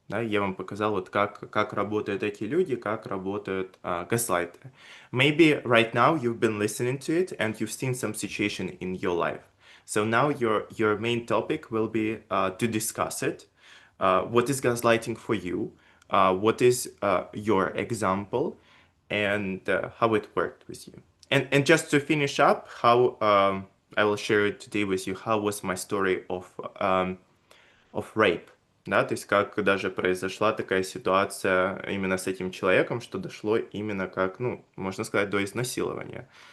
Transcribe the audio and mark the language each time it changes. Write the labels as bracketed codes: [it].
[ru] Да, я вам показал, вот как работают эти люди, как работают газлайтеры. [en] Maybe right now you've been listening to it and you've seen some situation in your life. So now your main topic will be to discuss it. What is gaslighting for you? What is your example? And how it worked with you. And just to finish up, how I will share it today with you. How was my story of rape? [ru] Да, то есть как даже произошла такая ситуация именно с этим человеком, что дошло именно как, ну, можно сказать, до изнасилования.